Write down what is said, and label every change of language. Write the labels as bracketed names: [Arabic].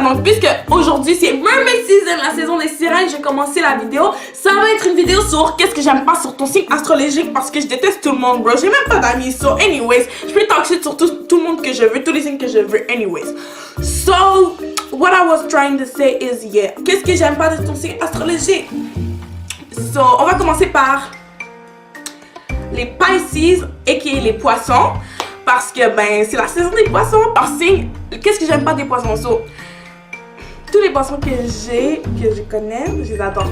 [French] Donc, puisque aujourd'hui c'est Mermaid Season, la saison des sirènes, j'ai commencé la vidéo. Ça va être une vidéo sur qu'est-ce que j'aime pas sur ton signe astrologique parce que je déteste tout le monde, bro. J'ai même pas d'amis. So, anyways, je peux [English] talk shit [French] sur tout le monde que je veux, tous les signes que je veux, anyways. [English] So, what I was trying to say is, yeah. [French] Qu'est-ce que j'aime pas de ton signe astrologique? So, on va commencer par les Pisces, aka les poissons. Parce que, ben, c'est la saison des poissons. Par signe, qu'est-ce que j'aime pas des poissons? So, tous les poissons que je connais, je les adore.